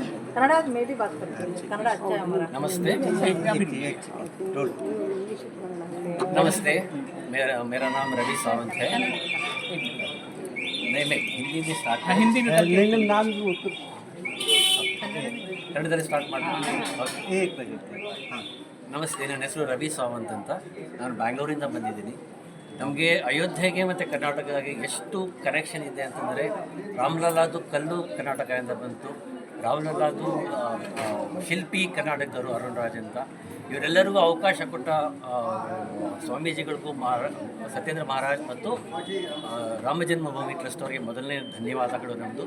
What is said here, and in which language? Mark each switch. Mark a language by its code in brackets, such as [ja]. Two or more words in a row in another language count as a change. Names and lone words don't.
[hi] कन्नड़ा में भी बात करते हैं, कन्नड़ा अच्छा है हमारा। नमस्ते। नमस्ते, मेरा मेरा नाम रवि सावंत है। नहीं, मैं हिंदी में स्टार्ट हिंदी में करके नाम [kn] ಕನ್ನಡದಲ್ಲಿ ಸ್ಟಾರ್ಟ್ ಮಾಡ್ತೀನಿ. [hi] एक बजे हाँ [kn] ನಮಸ್ತೆ, ನನ್ನ ಹೆಸರು ರವಿ ಸಾವಂತ್ ಅಂತ. ನಾನು ಬ್ಯಾಂಗ್ಳೂರಿಂದ ಬಂದಿದ್ದೀನಿ. ನಮಗೆ ಅಯೋಧ್ಯೆಗೆ ಮತ್ತು ಕರ್ನಾಟಕಕ್ಕೆ ಎಷ್ಟು ಕನೆಕ್ಷನ್ ಇದೆ ಅಂತಂದರೆ, ರಾಮ್ಲಲ್ಲಾದು ಕಲ್ಲು ಕರ್ನಾಟಕದಿಂದ ಬಂತು. ರಾಮ್ಲಲ್ಲಾದು ಶಿಲ್ಪಿ ಕರ್ನಾಟಕದವರು ಅರುಣ್ ರಾಜ್ ಅಂತ. ಇವರೆಲ್ಲರಿಗೂ ಅವಕಾಶ ಕೊಟ್ಟ ಸ್ವಾಮೀಜಿಗಳಿಗೂ ಸತ್ಯೇಂದ್ರ ಮಹಾರಾಜ್ ಮತ್ತು ರಾಮ ಜನ್ಮಭೂಮಿ ಟ್ರಸ್ಟ್ ಅವರಿಗೆ ಮೊದಲನೇ ಧನ್ಯವಾದಗಳು ನಮ್ಮದು.